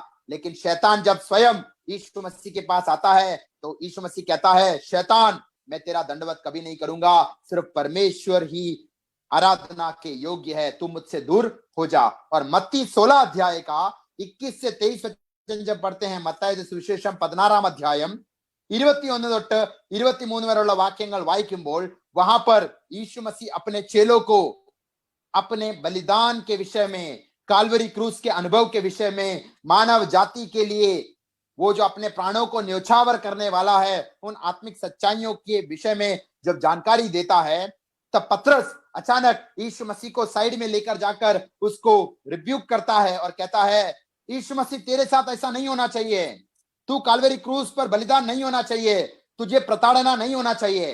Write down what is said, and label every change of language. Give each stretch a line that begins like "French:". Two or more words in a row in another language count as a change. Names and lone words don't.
Hindi: लेकिन शैतान जब स्वयं यीशु मसीह के पास आता है तो यीशु मसीह कहता है शैतान, मैं तेरा दंडवत कभी नहीं करूंगा, सिर्फ परमेश्वर ही आराधना के योग्य है, तू मुझसे दूर हो जा। और मत्ती 16 अध्याय का 21 से 23 जब पढ़ते हैं,
Malayalam: മത്തായി സുവിശേഷം 16 അധ്യായം 21 തൊട്ട് 23 വരെയുള്ള വാക്യങ്ങൾ വായിക്കുമ്പോൾ
Hindi: वहां पर यीशु मसीह अपने चेलों को अपने बलिदान के विषय में, काल्वरी क्रूस के अनुभव के विषय में, मानव जाति के लिए वो जो अपने प्राणों को न्योछावर करने वाला है, उन आत्मिक सच्चाइयों के विषय में जब जानकारी देता है तब पतरस अचानक यीशु मसीह को साइड में लेकर जाकर उसको रिब्यूक करता है और कहता है यीशु मसीह तेरे साथ ऐसा नहीं होना चाहिए, तू काल्वरी क्रूस पर बलिदान नहीं होना चाहिए, तुझे प्रताड़ना नहीं होना चाहिए।